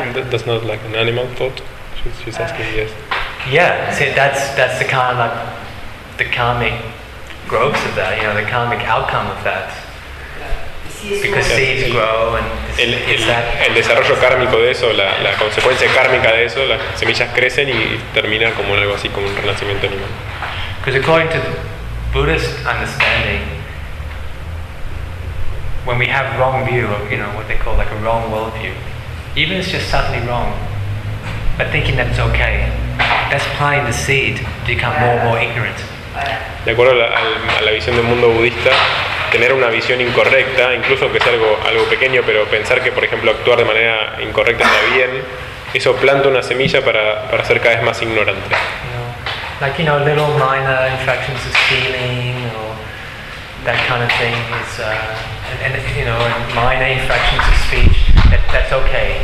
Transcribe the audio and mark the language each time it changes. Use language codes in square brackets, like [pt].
[en] That's not like an animal thought. She's asking yes. Yeah, see, that's the kind of the karmic growth of that, you know, the karmic outcome of that. Because seeds grow and [es] el desarrollo kármico de eso, la consecuencia kármica de eso, las semillas crecen y terminan como algo así como un renacimiento animal. [en] Because according to the Buddhist understanding, when we have wrong view of, you know, what they call like a wrong worldview, even if it's just subtly wrong, but thinking that it's okay, that's planting the seed to become more and more ignorant. [es] De acuerdo a la visión del mundo budista, tener una visión incorrecta, incluso que sea algo pequeño, pero pensar que, por ejemplo, actuar de manera incorrecta está bien, eso planta una semilla para ser cada vez más ignorante. [en] Like, you know, little minor infractions of stealing or that kind of thing is, and minor infractions of speech, that's okay.